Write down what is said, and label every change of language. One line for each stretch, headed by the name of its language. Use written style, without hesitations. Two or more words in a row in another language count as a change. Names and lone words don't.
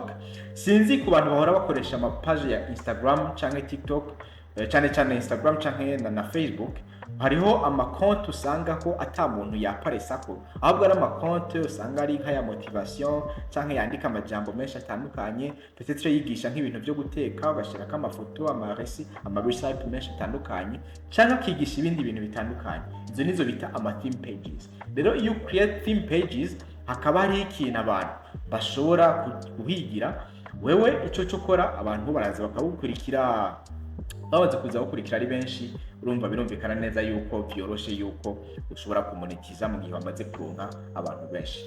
Rundi: Sinzi ku bantu bahora bakoresha ama page ya Instagram cyangwa TikTok, cyane cyane Instagram canke na Facebook, hariho amakonti usanga ko ata muntu yaparesako, ahubwo ari amakonti usanga ari nk'aya motivation canke yandika amajambo menshi atandukanye, peut-être yigisha nk'ibintu byo guteka, bashirako amafoto, amaresi, amarecype menshi atandukanye, canke akigisha ibindi bintu bitandukanye. Izo nizo bita ama
English: theme pages.
Rundi: Rero iyo
English: create theme pages,
Rundi: hakaba hari ikintu abantu bashobora kuhigira, wewe ico cyo kora abantu baraza bakagukurikira, babanza kuza gukurikira ari benshi, urumva birumvikana neza yuko byoroshe yuko ushobora kumonetiza mu gihe bamaze kuronka abantu benshi.